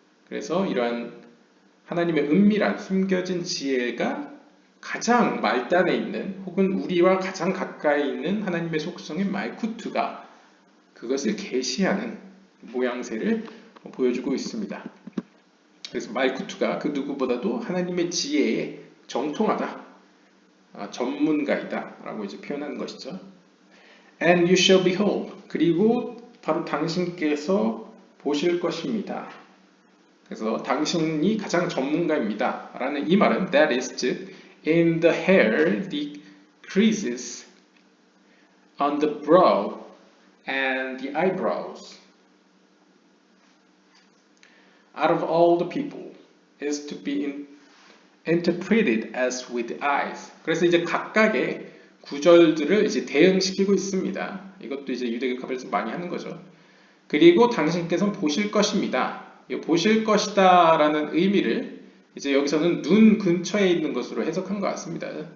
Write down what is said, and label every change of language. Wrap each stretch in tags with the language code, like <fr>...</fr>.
<ko>그래서 이러한 하나님의 은밀한 숨겨진 지혜가 가장 말단에 있는 혹은 우리와 가장 가까이 있는 하나님의 속성인 말쿠트가 그것을 계시하는 모양새를 보여주고 있습니다. 그래서 말쿠트가 그 누구보다도 하나님의 지혜에 정통하다, 전문가이다 라고 이제 표현하는 것이죠.</ko> <en>And you shall behold.</en> <ko>그리고 바로 당신께서 보실 것입니다. 그래서 당신이 가장 전문가입니다 라는 이 말은</ko> <en>that is 즉 in the hair, the creases on the brow and the eyebrows out of all the people is to be interpreted as with the eyes.</en> <ko>그래서 이제 각각의 구절들을 이제 대응시키고 있습니다. 이것도 이제 유대교합에서 많이 하는 거죠. 그리고 당신께서는 보실 것입니다. 보실 것이다 라는 의미를 이제 여기서는 눈 근처에 있는 것으로 해석한 것 같습니다.</ko>